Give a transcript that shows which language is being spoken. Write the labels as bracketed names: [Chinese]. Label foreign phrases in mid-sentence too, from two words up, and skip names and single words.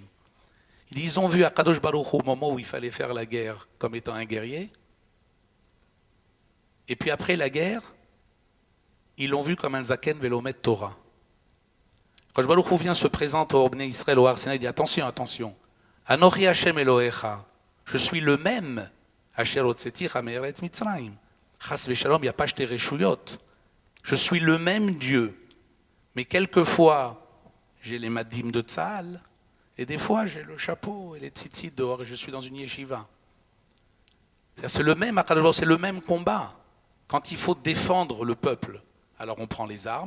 [French] Ils ont vu Akadosh Baruch Hu au moment où il fallait faire la guerre comme étant un guerrier. Et puis après la guerre, ils l'ont vu comme un [Hebrew] זקן ולומד תורה. [French] Akadosh Baruch Hu vient se présenter au Bnei Israël, au Har Sinaï, il dit attention, attention. [Hebrew] אנכי השם אלהיך, [French] je suis le même. [Hebrew] אשר הוצאתיך מארץ מצרים. חס ושלום, [French] il n'y a pas jeté reshuyot. Je suis le même Dieu. Mais quelquefois, j'ai les madim de Tzahal, et des fois, j'ai le chapeau et les tzitzit dehors, et je suis dans une yeshiva. C'est le même, c'est le même combat. Quand il faut défendre le peuple, alors on prend les armes.